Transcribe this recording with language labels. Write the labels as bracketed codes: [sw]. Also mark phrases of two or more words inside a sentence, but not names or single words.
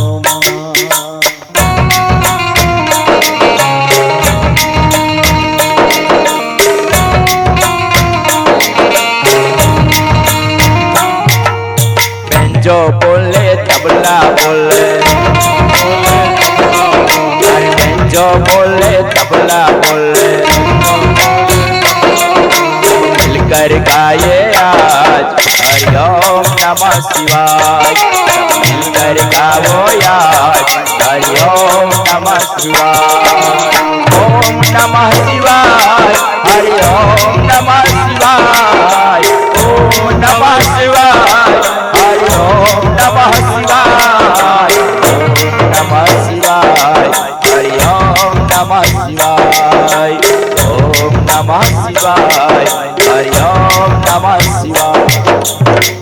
[hi] जो बोले तबला बोले, जो बोले तबला बोले, मिलकर गाये आज [sa] हरि ओम नमः शिवाय, [hi] मिलकर गावो आज [sa] हरि ओम नमः शिवाय। ओम नमः शिवाय, हरि ओम नमः शिवाय, ओम नमः शिवाय, हरि ओम नमः शिवाय, ओम नमः शिवाय, हरि ओम नमः शिवाय, ओम नमः शिवाय, हरि ओम नमः शिवाय।